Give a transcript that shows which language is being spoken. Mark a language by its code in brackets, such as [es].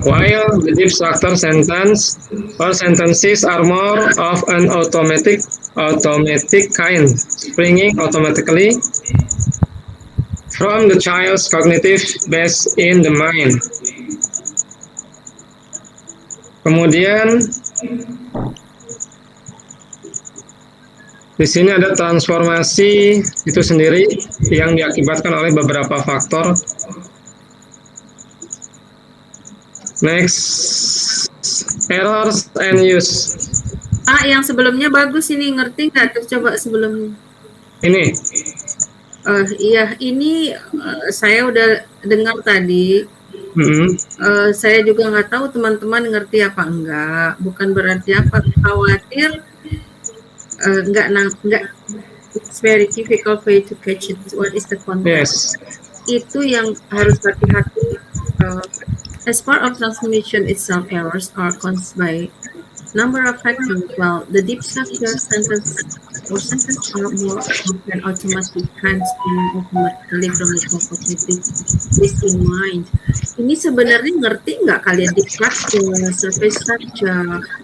[en] While the deep structure sentence or sentences are more of an automatic kind, springing automatically from the child's cognitive base in the mind. [id] Kemudian di sini ada transformasi itu sendiri yang diakibatkan oleh beberapa faktor. [en] Next, errors and use. [id] Yang sebelumnya bagus ini, ngerti nggak? Coba sebelumnya. Ini. Iya, ini saya udah dengar tadi. Saya juga nggak tahu teman-teman ngerti apa enggak. Bukan berarti apa khawatir. Enggak, [en] it's very difficult for you to catch it. What is the context? Yes. [id] Itu yang harus hati-hati. [en] As part of transformation itself, errors are caused by number of factors. Well, the deep structure sentence are more often automatic kinds and automatically from the cognitive base in mind. [id] Ini sebenarnya ngerti nggak kalian [en] deep structure, surface structure,